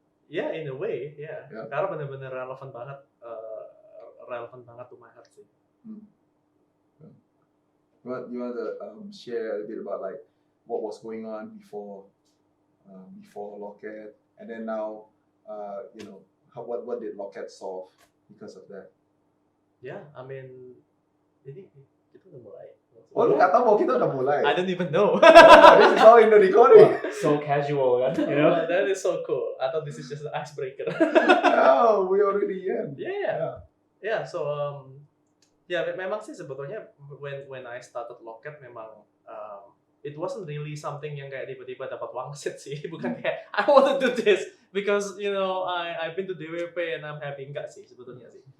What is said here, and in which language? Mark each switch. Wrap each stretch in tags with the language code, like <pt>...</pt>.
<en>Yeah, in a way, yeah.</en> <id>Karena benar-benar relevan banget</id> <en>to my heart sih. You want to share a bit about like what was going on before Loket, and then now, you know. What did Loket solve because of that? Yeah, I mean,</en> <id>ini kita udah mulai. Oh, lu nggak tahu bahwa kita udah mulai?</id> <en>I don't even know. This is all in the recording. So casual kan? You know? That is so cool. I thought this is just an icebreaker. No, we already in. Yeah. So</en> <id>memang sih sebetulnya</id> <en>when I started Loket memang it wasn't really something</en> <id>yang kayak tiba-tiba dapat wangsit sih, bukan kayak</id> <en>I want to do this because you know I've been to DWP and I'm happy,</en> <id>enggak sih sebetulnya sih.</id>